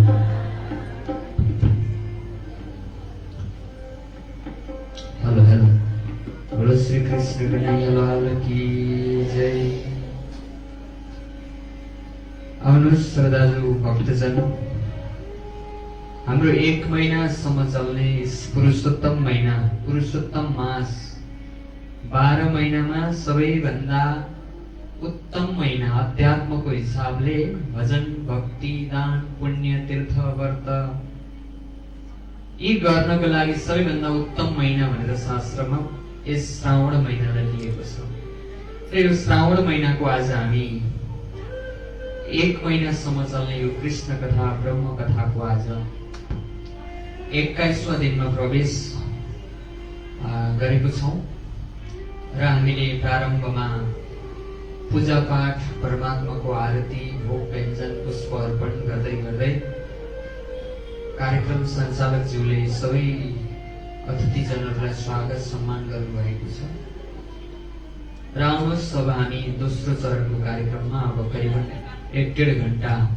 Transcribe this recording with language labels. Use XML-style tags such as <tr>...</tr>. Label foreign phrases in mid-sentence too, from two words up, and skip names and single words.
<en>hello hello</en> <hi>बोलो श्री कृष्ण कन्हैया लाल की जय।</hi> <ne>आउनुहोस् श्रद्धालु भक्तजन, हाम्रो 1 महिनासम्म चल्ने पुरुषोत्तम महिना, पुरुषोत्तम मास 12 महिनामा सबैभन्दा उत्तम महिना अध्यात्मको हिसाबले भजन भक्ति दान पुण्य तीर्थ व्रत यी गर्नको लागि सबैभन्दा उत्तम महिना भनेर शास्त्रमा यस श्रावण महिनालाई लिएको छ। र यो श्रावण महिनाको आज हामी 1 महिनासम्म चल्ने यो कृष्ण कथा ब्रह्म कथाको आज 21वां दिनमा प्रवेश गरेको छौं र हामीले प्रारम्भमा पूजा पाठ परमात्माको आरती भोग व्यञ्जन पुष्प अर्पण गर्दै गर्दै कार्यक्रम सञ्चालकज्यूले सबै अतिथिजनहरूलाई स्वागत सम्मान गर्नुभएको छ र आउनुहोस् अब हामी दोस्रो चरणको कार्यक्रममा अब करिबन 1.5 घण्टा</ne>